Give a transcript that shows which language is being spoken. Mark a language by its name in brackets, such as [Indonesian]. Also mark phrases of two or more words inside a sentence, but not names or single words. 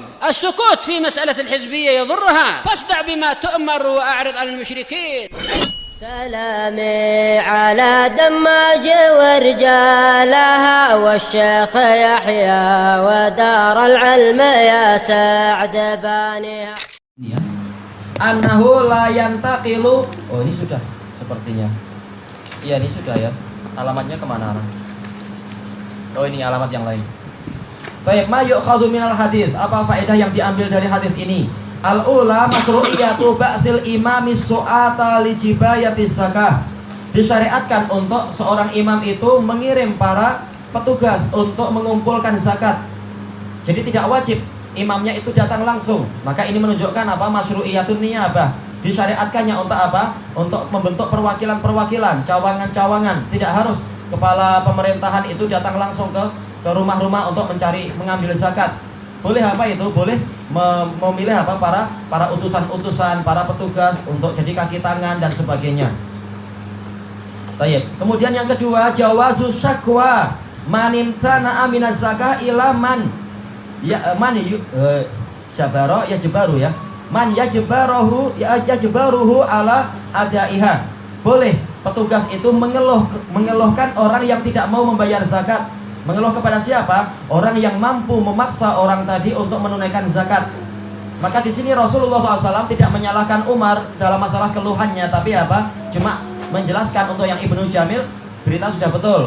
[Arabic] السكوت في مسألة الحزبية يضرها، فاصدع بما تؤمر وأعرض عن المشركين. سلامي على دماج ورجالها والشيخ يحيى ودار العلم يا سعد بانيها. أنه لا ينتقل. [Indonesian] Oh, ini sudah sepertinya. Iya, ini sudah ya. Alamatnya kemana? Oh, ini alamat yang lain. Baik, [Arabic] ما يؤخذ من الحديث. [Indonesian] Apa faedah yang diambil dari hadis ini? [Arabic] الأولى مشروعية بعث الإمام السعاة لجباية الزكاة. [Indonesian] Disyariatkan untuk seorang imam itu mengirim para petugas untuk mengumpulkan zakat. Jadi tidak wajib imamnya itu datang langsung. Maka ini menunjukkan apa? [Arabic] مشروعية النيابة. [Indonesian] Disyariatkannya untuk apa? Untuk membentuk perwakilan-perwakilan, cawangan-cawangan. Tidak harus kepala pemerintahan itu datang langsung ke rumah-rumah untuk mengambil zakat. Boleh apa itu? Boleh memilih apa? Para utusan-utusan, para petugas untuk jadi kaki tangan dan sebagainya. Baik. Kemudian yang kedua, [Arabic] جواز الشكوى ممن امتنع من الزكاة إلى من يا من جبر يا يجبر يا. من يجبره على أدائها. [Indonesian] Boleh petugas itu mengeluhkan orang yang tidak mau membayar zakat. Mengeluh kepada siapa? Orang yang mampu memaksa orang tadi untuk menunaikan zakat. Maka di sini Rasulullah SAW tidak menyalahkan Umar dalam masalah keluhannya, tapi apa? Cuma menjelaskan untuk yang Ibnu Jamil berita sudah betul.